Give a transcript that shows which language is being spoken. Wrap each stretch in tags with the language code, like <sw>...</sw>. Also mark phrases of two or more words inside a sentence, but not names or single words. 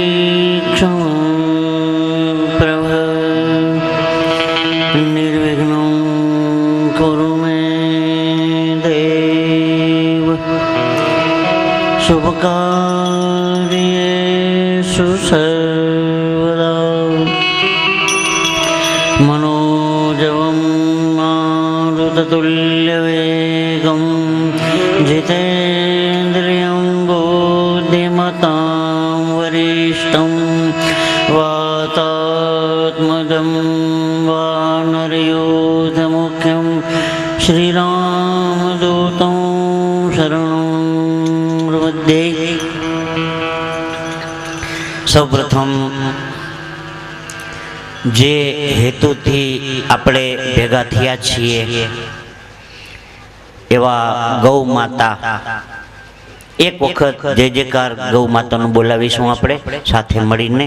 <sa>પ્રભ નિર્વિઘ્ન કુરુ મે દેવ શુભ કાર્યેષુ સર્વદા મનોજવમ મારુતતુલ્ય जितेन्द्रियं बुद्धिमतां वरिष्ठं वातात्मजं वानरयूथमुख्यं श्रीरामदूतं शरणं प्रपद्ये।</sa> <gu>સૌપ્રથમ જે હેતુથી આપણે ભેગા થયા છીએ એવા ગૌ માતા, એક વખત જય જયકાર ગૌ માતાનું બોલાવીશું આપણે સાથે મળીને.</gu>